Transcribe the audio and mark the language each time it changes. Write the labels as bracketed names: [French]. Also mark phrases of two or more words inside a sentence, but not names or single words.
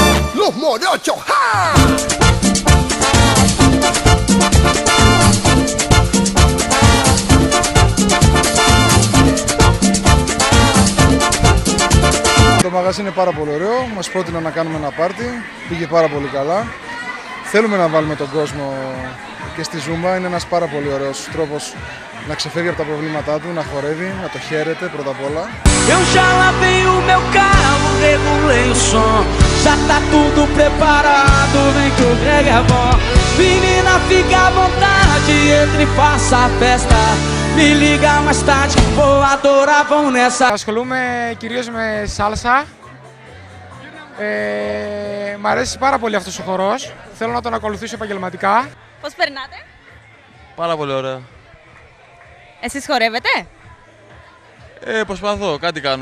[Greek] Το μαγαζί είναι πάρα πολύ ωραίο, μας πρότεινα να κάνουμε ένα πάρτι, πήγε πάρα πολύ καλά. Θέλουμε να βάλουμε τον κόσμο και στη Ζούμπα, είναι ένας πάρα πολύ ωραίος τρόπος να ξεφεύγει από τα προβλήματά του, να χορεύει, να το χαίρεται πρώτα απ' όλα. [Portuguese] Eu já lavei o meu carro, regulei o som. Já tá tudo preparado, vem que o reggae é bom. Menina, fica à vontade, entre e faça a festa. Me liga mais tarde, vou adorar, vão nessa. [Greek] Ασχολούμαι κυρίως με σάλσα. Μ' αρέσει πάρα πολύ αυτός ο χορός. Θέλω να τον ακολουθήσω επαγγελματικά. Πώς περνάτε? Πάρα πολύ ωραία. Εσείς χορεύετε? Προσπαθώ, κάτι κάνω.